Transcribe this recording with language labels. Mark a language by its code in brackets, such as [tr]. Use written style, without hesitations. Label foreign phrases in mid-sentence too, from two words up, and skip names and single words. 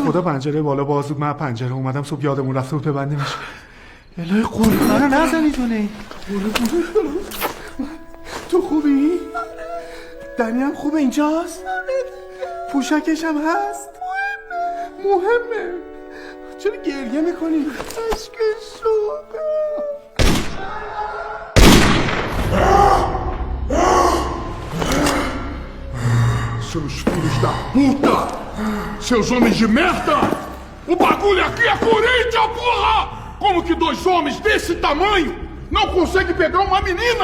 [fa] خدا پنجره بالا باز بود من پنجره اومدم صبح یادمون رفته بود ببندیمش الهی قربون نزنی جونه تو خوبی؟ دنی هم خوب اینجاست؟ پوشکش هم هست؟ مهمه. چرا گریه میکنی؟ عشق شوق. [pt] Seus filhos da puta! Seus homens de merda! O bagulho aqui é Corinthians, porra! Como que 2 homens desse tamanho não conseguem pegar uma menina?